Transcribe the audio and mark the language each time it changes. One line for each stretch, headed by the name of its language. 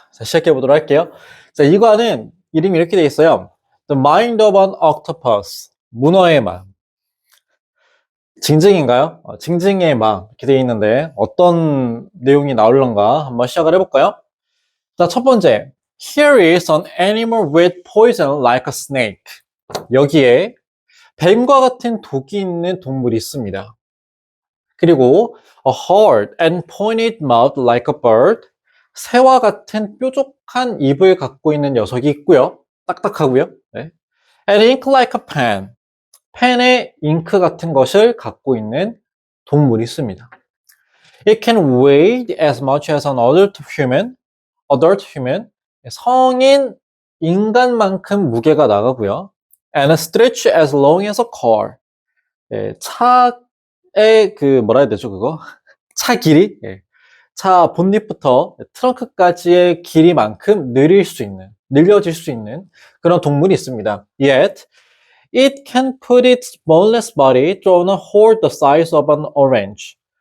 Korean: 자, 시작해 보도록 할게요. 자, 이과는 이름이 이렇게 되어 있어요.
English: The mind of an octopus.
Korean: 문어의 마음. 징징인가요? 징징의 마음. 이렇게 되어 있는데 어떤 내용이 나올런가 한번 시작을 해볼까요? 자, 첫 번째.
English: Here is an animal with poison like a snake.
Korean: 여기에 뱀과 같은 독이 있는 동물이 있습니다. 그리고
English: a hard and pointed mouth like a bird.
Korean: 새와 같은 뾰족한 입을 갖고 있는 녀석이 있고요. 딱딱하고요. 네.
English: And ink like a pen.
Korean: 펜의 잉크 같은 것을 갖고 있는 동물이 있습니다.
English: It can weigh as much as an adult human.
Korean: 성인 인간만큼 무게가 나가고요.
English: And stretch as long as a car.
Korean: 차의 뭐라 해야 되죠, 그거? 차 길이? 차 본닛부터 트렁크까지의 길이만큼 늘려질 수 있는 그런 동물이 있습니다.
English: Yet, it can put its boneless body through a hole the size of an orange.